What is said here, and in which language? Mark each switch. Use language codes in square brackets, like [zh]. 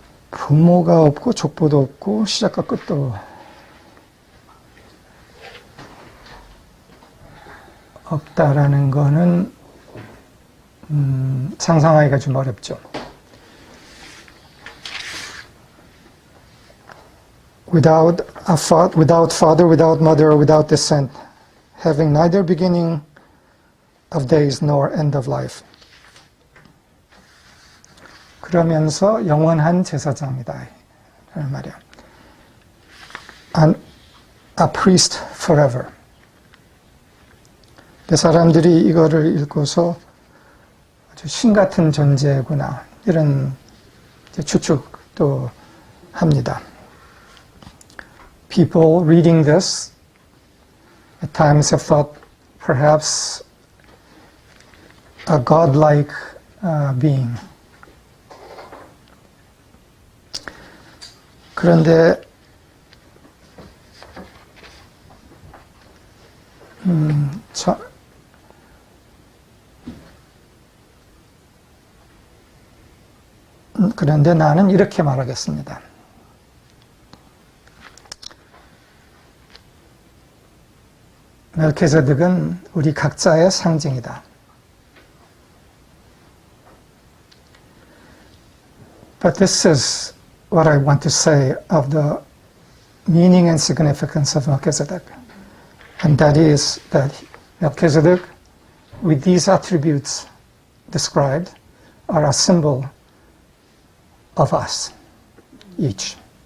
[ko] 부모가 없고 족보도 없고 시작과 끝도 없다라는 거는 상상하기가 좀 어렵죠. [en] Without father, without mother, without descent, having neither beginning of days nor end of life. [ko] 그러면서 영원한 제사장이다. 라는 말이야. [en] A priest forever. [ko] 사람들이 이거를 읽고서 아주 신 같은 존재구나. 이런 추측도 합니다. [en] People reading this at times have thought perhaps a godlike being. [ko] 그런데 그런데 나는 이렇게 말하겠습니다. 멜키세덱은 우리 각자의 상징이다. [en] But this is what I want to say of the meaning and significance of Melchizedek. And that is that Melchizedek, with these attributes described, are a symbol of us, each.